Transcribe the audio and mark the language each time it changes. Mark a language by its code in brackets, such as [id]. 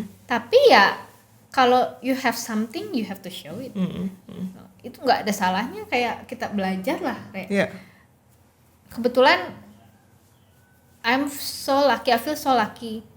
[id] Tapi ya kalau [en] you have something, you have to show it. [id] Itu nggak ada salahnya, kayak kita belajar lah. Iya. Kebetulan [en] I'm so lucky, I feel so lucky.